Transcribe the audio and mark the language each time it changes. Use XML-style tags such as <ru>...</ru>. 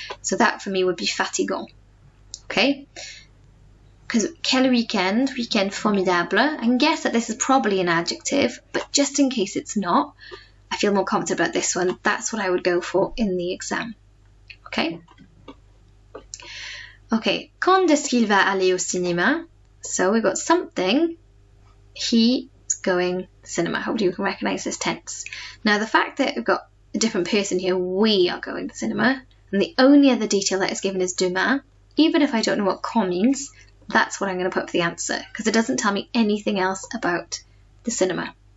<en>So that for me would be fatigant. Okay? Because</en> <fr>quel weekend formidable,</fr> <en>I can guess that this is probably an adjective, but just in case it's not, I feel more confident about this one. That's what I would go for in the exam. Okay? Okay,</en> <fr>quand est-ce qu'il va aller au cinéma?</fr> <en>So we've got something, he's going to cinema. Hopefully you can recognise this tense. Now the fact that we've got a different person here, we are going to cinema, and the only other detail that is given is demain, even if I don't know what quand means, that's what I'm going to put for the answer, because it doesn't tell me anything else about the cinema.</en>